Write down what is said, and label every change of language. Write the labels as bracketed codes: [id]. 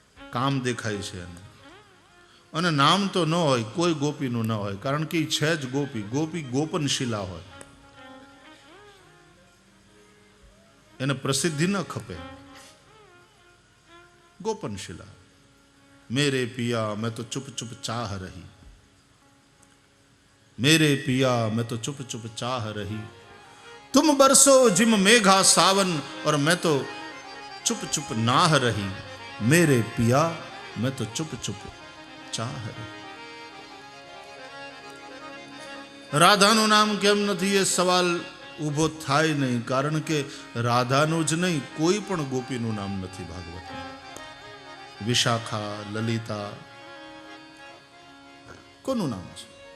[gu] કામ દેખાય છે એને. અને નામ તો ન હોય, કોઈ ગોપીનું ન હોય, કારણ કે એ છે જ ગોપી. ગોપી ગોપનશીલા હોય, એને પ્રસિદ્ધિ ન ખપે. ગોપનશીલા. [hi] मेरे पिया मैं तो चुप चुप चाह रही, मेरे पिया मैं तो चुप चुप चाह रही, तुम बरसो जिम मेघा सावन और मैं तो चुप चुप नाह रही, मेरे पिया मैं तो चुप चुप चाह रही। [gu] રાધાનું નામ કેમ નથી એ સવાલ ઊભો થાય નહીં, કારણ કે રાધાનું જ નહીં કોઈ પણ ગોપીનું નામ નથી ભાગવતમાં. વિશાખા, લલિતા, કોનું નામ છે?